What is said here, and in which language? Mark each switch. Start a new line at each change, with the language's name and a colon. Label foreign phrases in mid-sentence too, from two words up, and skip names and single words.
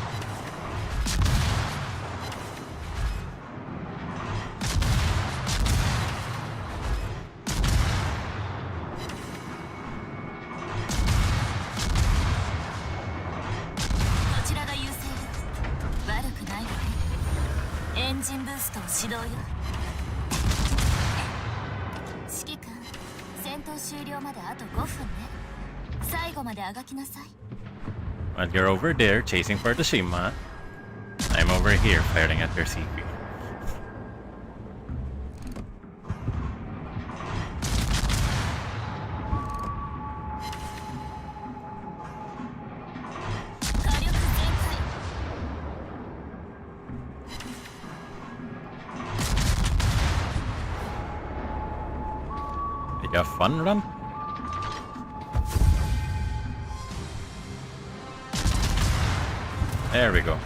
Japanese: こちらが優勢よ悪くないわねエンジンブーストを始動よ指揮官戦闘終了まであと5分ね最後まであがきなさい
English: While you're over there chasing for the Shima, I'm over here firing at your CP.
Japanese: 火力全開
English: Did you have fun, Run? There we go.